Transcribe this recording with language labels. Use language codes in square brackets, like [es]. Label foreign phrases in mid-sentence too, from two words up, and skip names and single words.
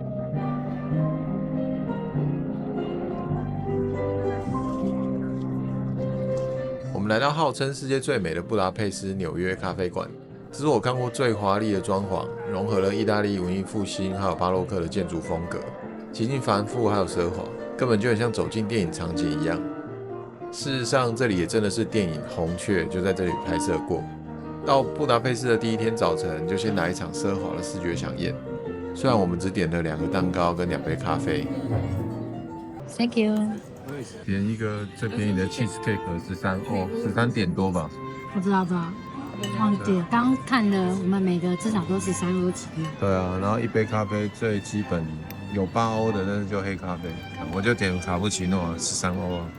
[zh] 我們來到號稱世界最美的布達佩斯紐約咖啡館，這是我看過最華麗的裝潢，融合了意大利文藝復興還有巴洛克的建築風格，極盡繁複還有奢華，根本就很像走進電影場景一樣。事實上，這裡也真的是電影《紅雀》就在這裡拍攝過。到布達佩斯的第一天早晨，就先來一場奢華的視覺饗宴。雖然我們只點了2個蛋糕跟2杯咖啡。 [en] Thank you。 [zh] 點一個最便宜的 cheesecake 13點多吧？不知道，忘記了。剛看的，我們每個至少都13歐起跳。對啊，然後一杯咖啡最基本有8歐的，但是就黑咖啡，我就點卡布奇諾13歐啊。